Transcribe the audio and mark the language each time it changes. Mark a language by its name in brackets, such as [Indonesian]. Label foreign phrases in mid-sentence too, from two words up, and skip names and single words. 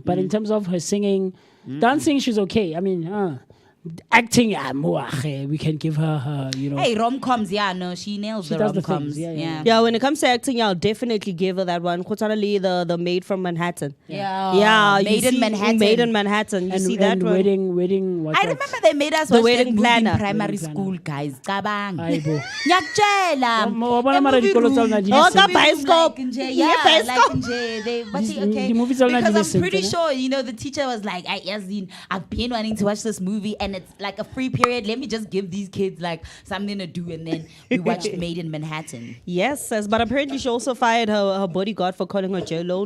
[English] But in terms of her singing, dancing, she's okay. I mean, acting, we can give her, Hey, rom-coms, no, she nails She the does the rom-coms. things, yeah. Yeah, when it comes to acting, I'll definitely give her that one. Kutsalali, the Maid from Manhattan. Yeah, Maid in Manhattan. You see that and one? wedding. What I else? remember they made us The watch that Wedding movie Planner. in primary Wedding Planner. school, guys. [Southern Sotho] Kabang. [Zulu] Aibo. Nyakjela. [Southern Sotho] Wa bona mara dikolo tsa lona di [English] Oh, [Southern Sotho] le ka [English] same. bioscope. Yeah, Yeah, like bioscope. [Southern Sotho] nje, [English] they, but These- okay. the movies are not Because the I'm same, pretty you sure, the teacher was like, Yazin, I've been wanting to watch this movie and it's like a free period. Let me just give these kids like something to do. And then we watched Made in Manhattan. Yes, but apparently she also fired her bodyguard for calling her J-Lo.